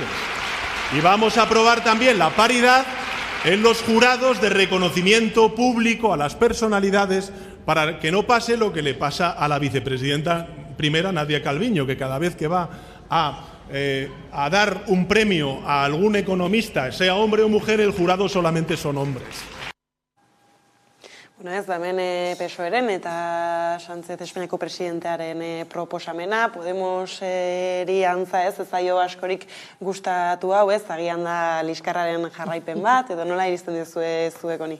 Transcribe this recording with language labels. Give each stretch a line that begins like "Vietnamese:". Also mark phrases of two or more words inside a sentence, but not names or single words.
Spanish: Y vamos a aprobar también la paridad en los jurados de reconocimiento público a las personalidades, para que no pase lo que le pasa a la vicepresidenta primera, Nadia Calviño, que cada vez que va a dar un premio a algún economista, sea hombre o mujer, el jurado solamente son hombres.
Basque: Hemen PSOEren eta Sánchez Espainiako presidentearen proposamena, Podemoseri antza ez zaio askorik gustatu hau, agian da liskarraren jarraipen bat, edo nola iristen dizue zuek honi?